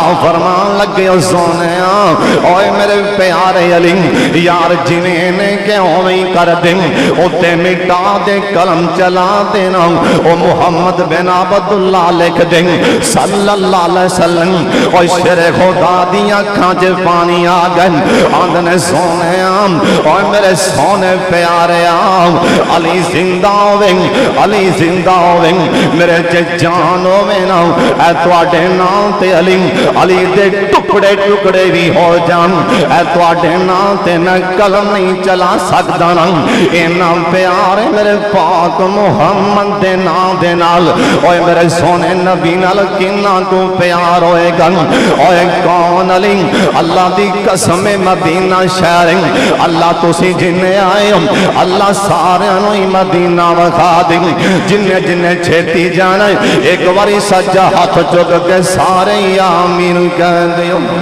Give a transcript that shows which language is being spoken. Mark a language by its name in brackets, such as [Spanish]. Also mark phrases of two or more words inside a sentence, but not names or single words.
[Punjabi] فرمان لگے سونیا اوے میرے پیارے علی یار جنہیں نے کہ ہوئی کر دیں اتے مٹا دے قلم چلا دینا او محمد بن عبداللہ لکھ دیں [Arabic] صلی اللہ علیہ وسلم [Punjabi] او شر خدا دیا کھانچے پانی آگئے آندھنے سونیا اوے میرے سونے پیارے علی زندہ ہوئے علی زندہ ہوئے میرے جان ہوئے نا اے تواڈے نام تے علی علی دے ٹکڑے ٹکڑے بھی ہو جان اے تواڈے نام تے میں قلم نہیں چلا سکدا نا اینا پیارے میرے پاک محمد دے نام دے نال اوے میرے سونے نبی نال کنا کو پیار ہوئے گا اوے کون علی اللہ دی قسم مدینہ شہر اللہ تسی جنہیں آئے اللہ سارے انہی مدینہ وکھا دیں جنہیں جنہیں چھیتی جانا ایک باری سجا ہاتھ چک کے سارے آمین کہہ دیو